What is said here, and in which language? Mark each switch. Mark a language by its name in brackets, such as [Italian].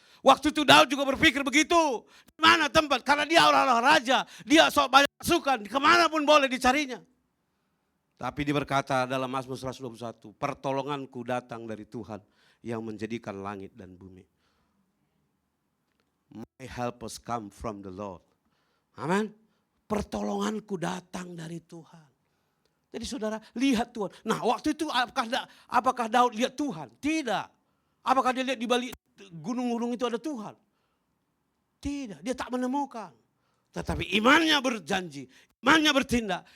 [Indonesian] Waktu itu Daud juga berpikir begitu. Di mana tempat? Karena dia orang raja. Dia banyak pasukan. Kemana pun boleh dicarinya. Tapi dia berkata dalam Mazmur 121. Pertolonganku datang dari Tuhan yang menjadikan langit dan bumi. [English] My help has come from the Lord. [Indonesian] Amin. Pertolonganku datang dari Tuhan. Jadi saudara lihat Tuhan. Nah waktu itu apakah Daud lihat Tuhan? Tidak. Apakah dia lihat di balik gunung-gunung itu ada Tuhan? Tidak. Dia tak menemukan. Tetapi imannya berjanji. Imannya bertindak.